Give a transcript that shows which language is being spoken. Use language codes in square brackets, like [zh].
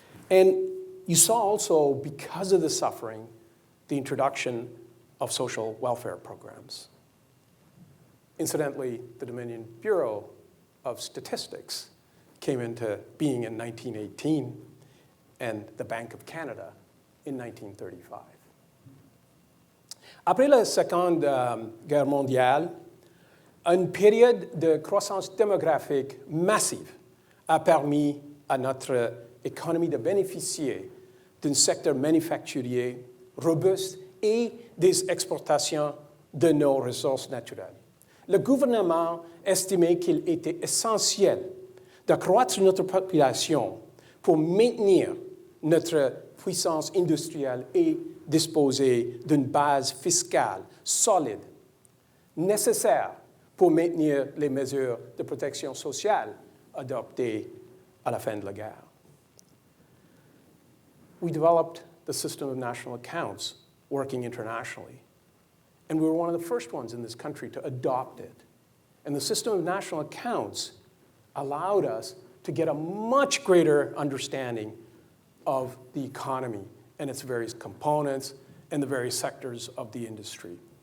[en] And you saw also, because of the suffering, the introduction of social welfare programs. Incidentally, the Dominion Bureau of Statistics came into being in 1918 and the Bank of Canada in 1935. [fr] Après la Seconde Guerre mondiale, une période de croissance démographique massive a permis à notre économie de bénéficier d'un secteur manufacturier robuste et des exportations de nos ressources naturelles. Le gouvernement estimait qu'il était essentiel d'accroître notre population pour maintenir notre puissance industrielle et disposer d'une base fiscale solide, nécessaire pour maintenir les mesures de protection sociale adoptées à la fin de la guerre. [en] We developed the system of national accounts working internationally. And we were one of the first ones in this country to adopt it. And the system of national accounts allowed us to get a much greater understanding of the economy and its various components and the various sectors of the industry.